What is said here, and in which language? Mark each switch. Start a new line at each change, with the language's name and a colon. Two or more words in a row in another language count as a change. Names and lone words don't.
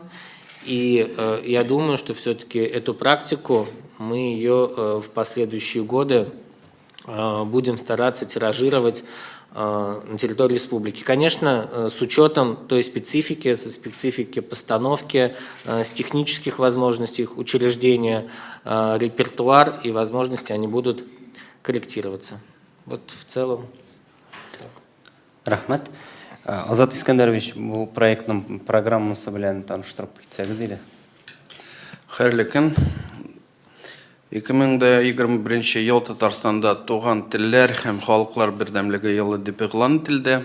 Russian: И я думаю, что все-таки эту практику мы ее в последующие годы будем стараться тиражировать на территории республики. Конечно, с учетом той специфики, со специфики постановки, с технических возможностей их учреждения, репертуар и возможности они будут корректироваться. Вот в целом.
Tatar: Рахмат. Азат Искәндәрович, бу проектның программасы белән таныштырып китсәгез иде. Хәерле көн. 2021 ел Татарстанда туган телләр һәм халыклар бердәмлеге елы дип игълан ителде.